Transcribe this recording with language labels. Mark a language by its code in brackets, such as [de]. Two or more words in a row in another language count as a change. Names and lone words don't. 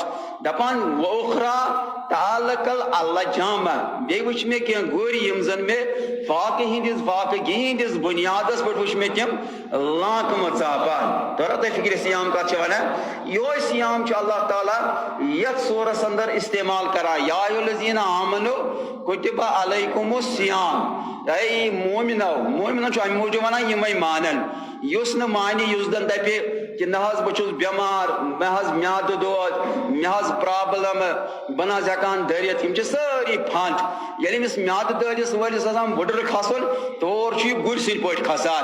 [ks] دپان [ar] وُخرا تعلق العجامہ, [ks] بیٚیہِ وٕچھ مےٚ کینٛہہ گُرۍ یِم زن مےٚ فاقگی ہٕنٛدِس بُنیادس پٮ۪ٹھ وٕچھ مےٚ تِم لانکمہٕ ژاپان. تورا تۄہہِ فِکرِ سیام کتھ چھِ ونان؟ یِہوے سیام چھُ اللہ تعالیٰ یتھ سورس اندر استعمال کران. [ar] یا ایھا الذین آمنوا کُتِبَ علیکم الصیام, [ur] اے مومنو, [ks] مومنن چھُ امہِ موٗجوٗب ونان یِمے مانن, یُس نہٕ مانہِ, یُس زن دپہِ کہِ نہ حظ بہٕ چھُس بٮ۪مار, مےٚ حظ میادٕ دود, مےٚ حظ پرابلم, بہٕ نہ حظ ہٮ۪کان دٔرِتھ, یِم چھِ سٲری پھنٛد. ییٚلہِ أمِس میادٕ دٲدِس وٲلِس آسان بُڈرٕ کھسُن, تور چھُ یہِ گُرۍ سٕنٛدۍ پٲٹھۍ کھسان.